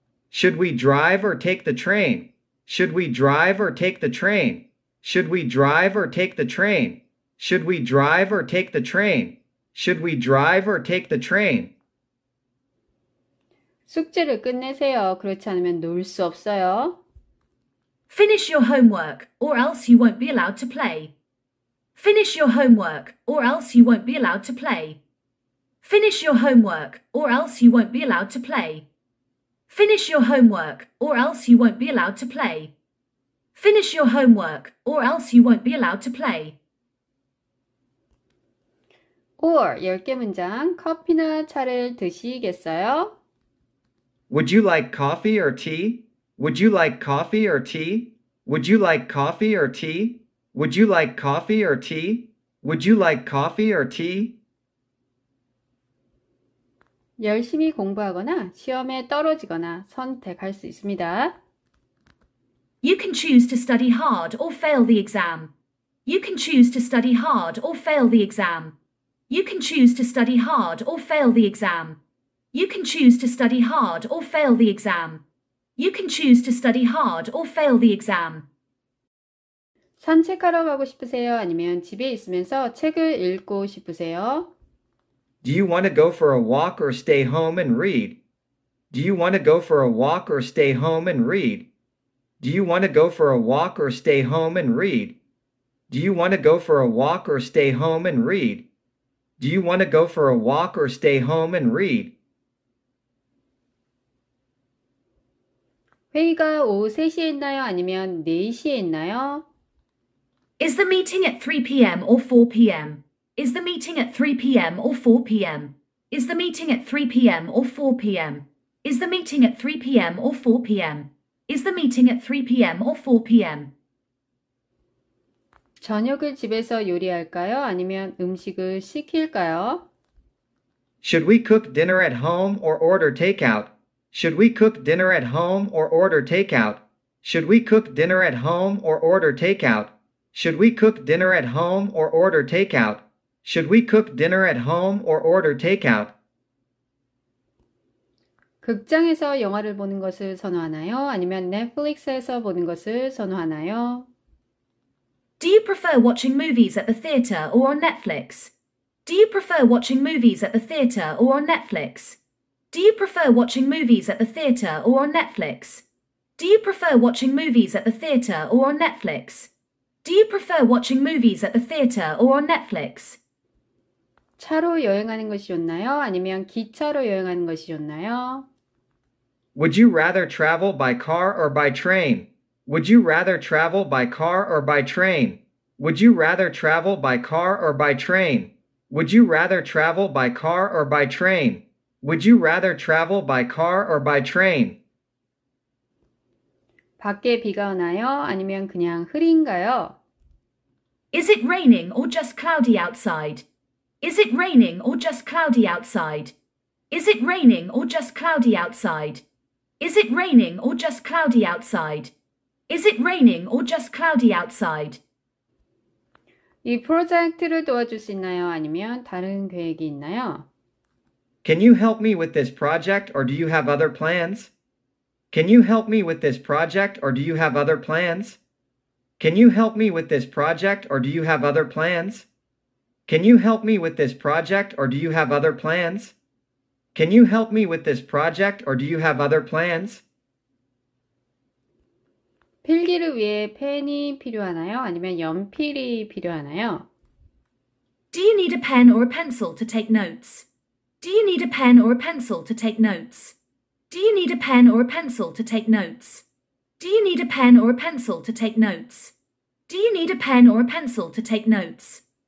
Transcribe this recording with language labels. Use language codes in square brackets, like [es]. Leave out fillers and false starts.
[en] Should we drive or take the train? Should we drive or take the train? Should we drive or take the train? Should we drive or take the train? Should we drive or take the train? [ko] 숙제를 끝내세요. 그렇지 않으면 놀 수 없어요. [en] Finish your homework, or else you won't be allowed to play. Finish your homework, or else you won't be allowed to play. Finish your homework, or else you won't be allowed to play. Finish your homework, or else you won't be allowed to play. Finish your homework, or else you won't be allowed to play. [ko] or 10개 문장 커피나 차를 드시겠어요? [en] Would you like coffee or tea? Would you like coffee or tea? Would you like coffee or tea? Would you like coffee or tea? Would you like coffee or tea? [ko] 열심히 공부하거나 시험에 떨어지거나 선택할 수 있습니다. [en] You can choose to study hard or fail the exam. You can choose to study hard or fail the exam. You can choose to study hard or fail the exam. You can choose to study hard or fail the exam. You can choose to study hard or fail the exam. [ko] 산책하러 가고 싶으세요? 아니면 집에 있으면서 책을 읽고 싶으세요? [en] Do you want to go for a walk or stay home and read? Do you want to go for a walk or stay home and read? Do you want to go for a walk or stay home and read? Do you want to go for a walk or stay home and read? Do you want to go for a walk or stay home and read? [ko] 회의가 오후 3시에 있나요? 아니면 4시에 있나요? [en] Is the meeting at 3 p.m. or 4 p.m.? Is the meeting at 3 p.m. or 4 p.m.? Is the meeting at 3 p.m. or 4 p.m.? Is the meeting at 3 p.m. or 4 p.m.? Is the meeting at 3 p.m. or 4 p.m.? [ko] 저녁을 집에서 요리할까요? 아니면 음식을 시킬까요? [en] Should we cook dinner at home or order takeout? Should we cook dinner at home or order takeout? Should we cook dinner at home or order takeout? Should we cook dinner at home or order takeout? Should we cook dinner at home or order takeout? [ko] 극장에서 영화를 보는 것을 선호하나요? 아니면 넷플릭스에서 보는 것을 선호하나요? [en] Do you prefer watching movies at the theatre or on Netflix? Do you prefer watching movies at the theatre or on Netflix? Do you prefer watching movies at the theatre or on Netflix? Do you prefer watching movies at the theatre or on Netflix? Do you prefer watching movies at the theatre or on Netflix? [ko] 차로 여행하는 것이 좋나요? 아니면 기차로 여행하는 것이 좋나요? [en] Would you rather travel by car or by train? Would you rather travel by car or by train? Would you rather travel by car or by train? Would you rather travel by car or by train? Would you rather travel by car or by train? [ko] 밖에 비가 오나요? 아니면 그냥 흐린가요? [en] Is it raining or just cloudy outside? Is it raining or just cloudy outside? Is it raining or just cloudy outside? Is it raining or just cloudy outside? Is it raining or just cloudy outside? [ko] 이 프로젝트를 도와줄 수 있나요? 아니면 다른 계획이 있나요? [en] Can you help me with this project or do you have other plans? Can you help me with this project or do you have other plans? Can you help me with this project or do you have other plans? Can you help me with this project or do you have other plans? Can you help me with this project or do you have other plans? [ko] 필기를 위해 펜이 필요하나요? 아니면 연필이 필요하나요? [en] Do you need a pen or a pencil to take notes? Do you need a pen or a pencil to take notes? Do you need a pen or a pencil to take notes? Do you need a pen or a pencil to take notes? Do you need a pen or a pencil to take notes?